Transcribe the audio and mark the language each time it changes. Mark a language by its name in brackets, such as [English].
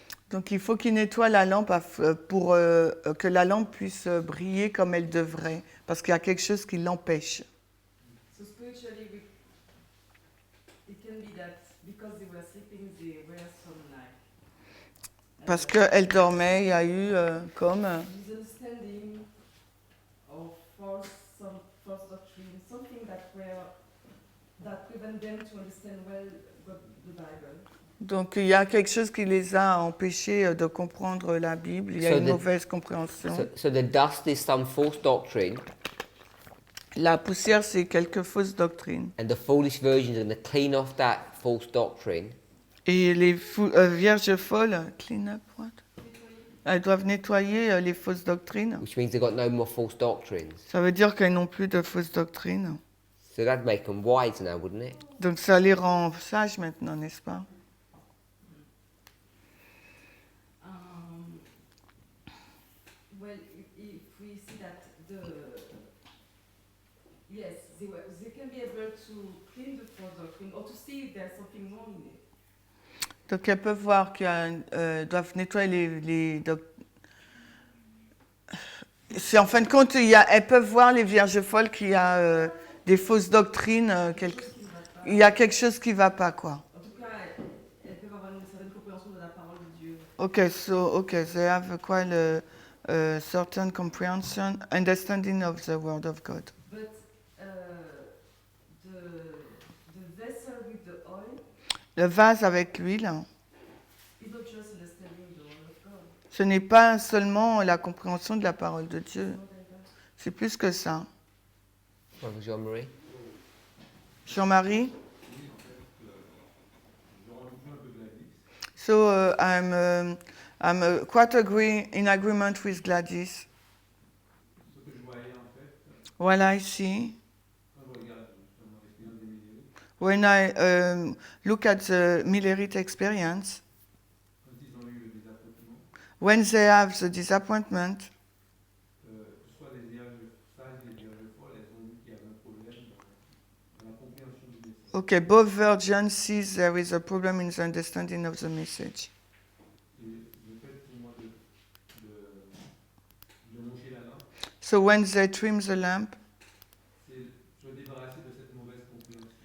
[French] Donc, il faut qu'il nettoie la lampe pour que la lampe puisse briller comme elle devrait. Parce qu'il y a quelque chose qui l'empêche. [English] So spiritually, it can be that because they were sleeping, they were some like [French] Parce qu'elle dormait, il y a eu comme... [English] misunderstanding or false doctrine, something that prevent them to understand well the Bible. [French] Donc il y a quelque chose qui les a empêchés de comprendre la Bible. Il y a [English] So [French] une [English] the- [French] mauvaise compréhension. [English] So the dust is some false doctrine, [French] La poussière, c'est quelques fausses doctrines. [English] and the foolish virgins are going to clean off that false doctrine [French] Et les vierges folles, [English] clean up what? [French] Elles doivent nettoyer les fausses doctrines. [English] which means they've got no more false doctrines. [French] Ça veut dire qu'elles n'ont plus de fausses doctrines. [English] So that'd make them wise now, wouldn't it? [French] Donc ça les rend sages maintenant, n'est-ce pas? [English] Well, if we see that they can be able to clean the false doctrine or to see if there's something wrong in it. [French] Donc elles peuvent voir qu'elles doivent nettoyer les c'est en fin de compte, elles peuvent voir les vierges folles qu'il y a des fausses doctrines, il y a quelque chose qui ne va pas, quoi. En tout cas, elles peuvent avoir une certaine compréhension de la parole de Dieu. [English] Okay, they have quite a certain comprehension, understanding of the word of God. But the vessel with the oil [French] Le vase avec l'huile, [English] is not just understanding the word of God. [French] ce n'est pas seulement la compréhension de la parole de Dieu, c'est plus que ça. [English] Brother Jean-Marie? Jean-Marie? [French] Je rejoins un peu Gladys. [English] So I'm quite in agreement with Gladys. [French] Ce que je voyais en fait, [English] What I see, [French] quand je regarde justement l'expérience des milliers, [English] when I look at the Millerite experience, [French] quand ils ont eu le désappointement, [English] when they have the disappointment, [French] que ce soit les vierges sages et les vierges folles, elles ont vu qu'il y avait un problème dans la compréhension du message. [English] okay, both virgins see there is a problem in the understanding of the message. [French] Et le fait pour moi de moucher la lampe, [English] So when they trim the lamp, [French] c'est se débarrasser de cette mauvaise compréhension.